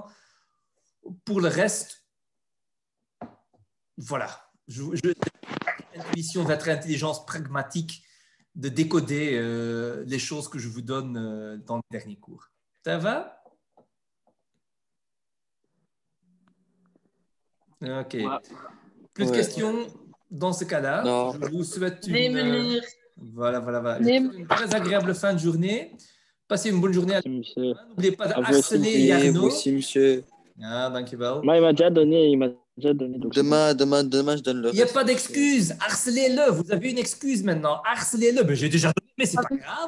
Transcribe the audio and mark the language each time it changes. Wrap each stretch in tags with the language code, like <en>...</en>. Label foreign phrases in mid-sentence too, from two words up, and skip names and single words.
<fr>Pour le reste, voilà, intuition, votre intelligence pragmatique de décoder les choses que je vous donne dans le dernier cours. Ça va? Ok. Plus de questions dans ce cas-là. Non. Je vous souhaite</fr> <nl>Nee, meneer.</nl> <fr>voilà. Je</fr> <nl>Nee.</nl> <fr>vous souhaite une très agréable fin de journée. Passez une bonne journée. Merci, monsieur. N'oubliez pas de À vous aussi. harceler Et vous Jarno. aussi, monsieur.</fr> <nl>Ah, dankjewel.</nl> <fr>Moi, il m'a déjà donné. Donc Demain, je donne le Il n'y a reste. pas d'excuse. Harcelez-le. Vous avez une excuse maintenant. Harcelez-le. Mais j'ai déjà donné, mais c'est pas grave.</fr>